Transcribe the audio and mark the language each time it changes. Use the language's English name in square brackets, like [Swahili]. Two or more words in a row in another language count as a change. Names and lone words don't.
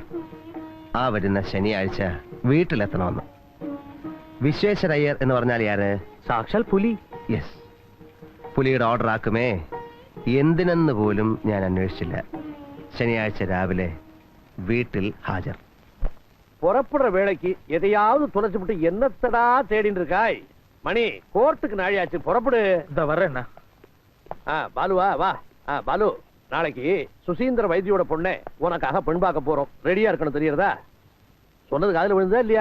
[Malayalam] ആ വരുന്ന ശനിയാഴ്ച വീട്ടിലെത്തണമെന്ന്. വിശ്വേശ്വര അയ്യർ എന്ന് പറഞ്ഞാൽ ആര്? സാക്ഷാൽ പുലി. യെസ്, പുലിയുടെ ഓർഡർ ആക്കുമേ. എന്തിനെന്ന് പോലും ഞാൻ അന്വേഷിച്ചില്ല. ശനിയാഴ്ച രാവിലെ വീട്ടിൽ ഹാജർ. [Tamil] புறப்படுற வேலைக்கு எதையாவது துளைச்சு விட்டு என்னத்தடா தேடின்னு இருக்காய்? மணி, கோர்ட்டுக்கு நாழியாச்சு, புறப்படு. இந்த வர்றேண்ணா. பாலுவா வா. பாலு, நாளைக்கு சுசீந்திர வைத்தியோட பொண்ணை உனக்காக பெண் பார்க்க போறோம். ரெடியா இருக்கணும், தெரியறதா? சொன்னது காதுல விழுந்தா இல்லையா?